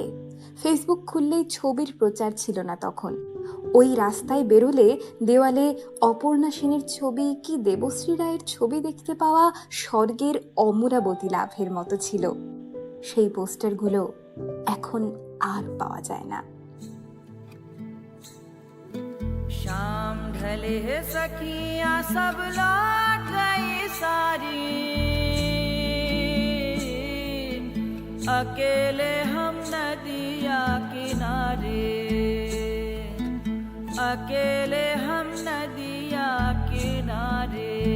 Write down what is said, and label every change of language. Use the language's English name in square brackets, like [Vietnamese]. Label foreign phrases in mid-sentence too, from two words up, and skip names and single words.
[Bangla] ফেসবুক খুললেই ছবির প্রচার ছিল না তখন। ওই রাস্তায় বেরোলে দেওয়ালে অপর্ণা সেনের ছবি কি দেবশ্রী রায়ের ছবি দেখতে পাওয়া স্বর্গের অমরাবতী লাভের মতো ছিল। সেই পোস্টারগুলো এখন আর পাওয়া যায় না। [Hindi] शाम ढले सखियां सब लौट गई सारी, अकेले हम नदिया किनारे, अकेले हम नदिया किनारे।